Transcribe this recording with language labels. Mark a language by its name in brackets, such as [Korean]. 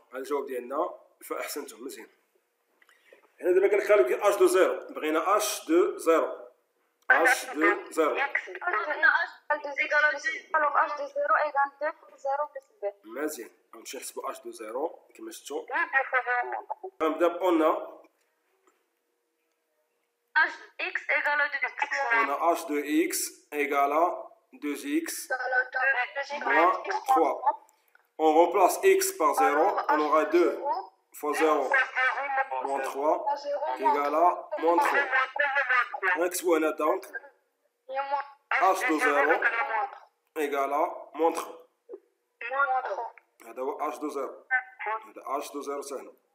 [Arabic] هذا الجواب ديالنا فاحسنتم مزيان. هنا دابا قال لك خلي h de 0 بغينا [French] h de 0 h de 0 alors h de 0 égale 2 fois 0 plus b. [Arabic] مزيان. غنمشي نحسبوا [French] h de 0 [Arabic] كما شفتوا. غنبدا [French] on a h de x égale à 2x. On a h de x égale à 2x moins 3. On remplace x par 0, on aura 2 fois 0 moins 3 égale à moins 3. [Arabic] نكتبوا هنا [French] donc h de 0 égale à moins 3. [Arabic] هذا هو اش دو زيرو، هذا اش دو زيرو سهل.